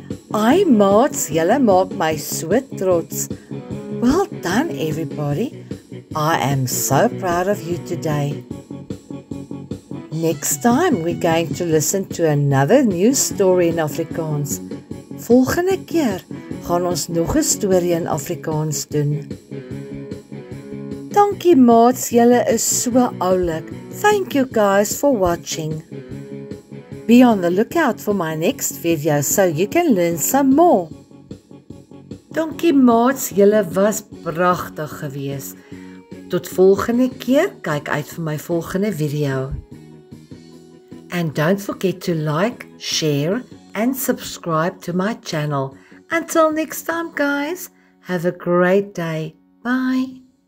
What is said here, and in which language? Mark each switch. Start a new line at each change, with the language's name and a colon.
Afrikaans: Ai maats, julle maak my so trots.
English: Well done everybody. I am so proud of you today. Next time we're going to listen to another new story in Afrikaans.
Afrikaans: Volgende keer gaan ons nog 'n storie in Afrikaans doen. Dankie maats, julle is so oulik.
English: Thank you guys for watching. Be on the lookout for my next video so you can learn some more.
Afrikaans: Dankie maats, julle was pragtig geweest. Tot volgende keer, kyk uit vir my volgende video.
English: And don't forget to like, share and subscribe to my channel. Until next time guys, have a great day. Bye.